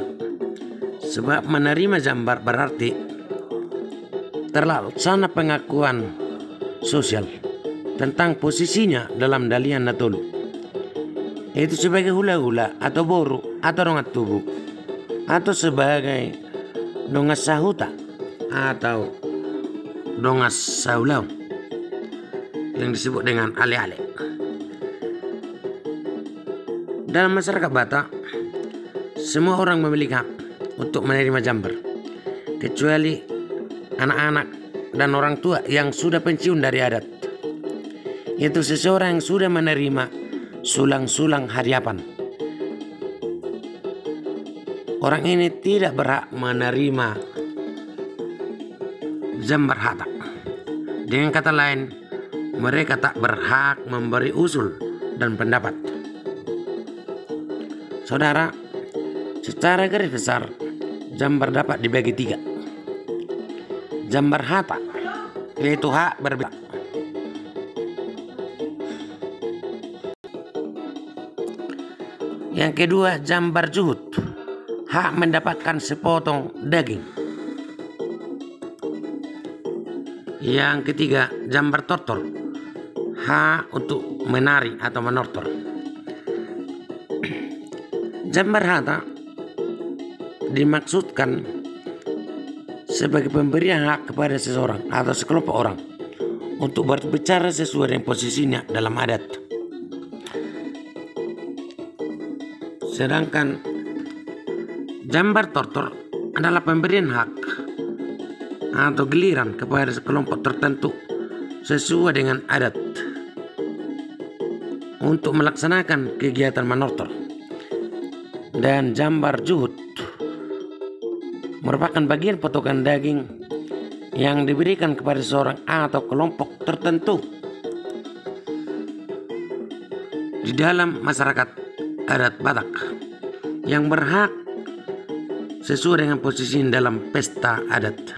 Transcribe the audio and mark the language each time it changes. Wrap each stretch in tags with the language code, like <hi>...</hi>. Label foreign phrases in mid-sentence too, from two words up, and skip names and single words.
<id>Sebab menerima jambar berarti terlaksana pengakuan sosial tentang posisinya dalam</id> <bbc>dalian natolu,</bbc> <id>yaitu sebagai hula-hula atau boru atau</id> <bbc>rongat tubuh,</bbc> <id>atau sebagai</id> <bbc>dongas sahuta</bbc> <id>atau</id> <bbc>dongas saulau</bbc> <id>yang disebut dengan ale-ale. Dalam masyarakat Batak, semua orang memiliki hak untuk menerima jambar, kecuali anak-anak dan orang tua yang sudah pensiun dari adat, yaitu seseorang yang sudah menerima</id> <bbc>sulang-sulang hadiapan.</bbc> <id>Orang ini tidak berhak menerima</id> <bbc>jambar hatak.</bbc> <id>Dengan kata lain, mereka tak berhak memberi usul dan pendapat. Saudara, secara garis besar, jambar dapat dibagi 3.</id> <bbc>Jambar hatak,</bbc> <id>yaitu hak berbeda. Yang kedua,</id> <bbc>jambar juhud,</bbc> <id>hak mendapatkan sepotong daging. Yang ketiga,</id> <bbc>jambar tortor,</bbc> <id>hak untuk menari atau menortor.</id> <bbc>Jambar hatak</bbc> <id>dimaksudkan sebagai pemberian hak kepada seseorang atau sekelompok orang untuk berbicara sesuai dengan posisinya dalam adat. Sedangkan</id> <bbc>jambar tortor</bbc> <id>adalah pemberian hak atau giliran kepada sekelompok tertentu sesuai dengan adat untuk melaksanakan kegiatan menortor. Dan</id> <bbc>jambar juhud</bbc> <id>merupakan bagian potongan daging yang diberikan kepada seorang atau kelompok tertentu di dalam masyarakat adat Batak yang berhak sesuai dengan posisi dalam pesta adat.</id>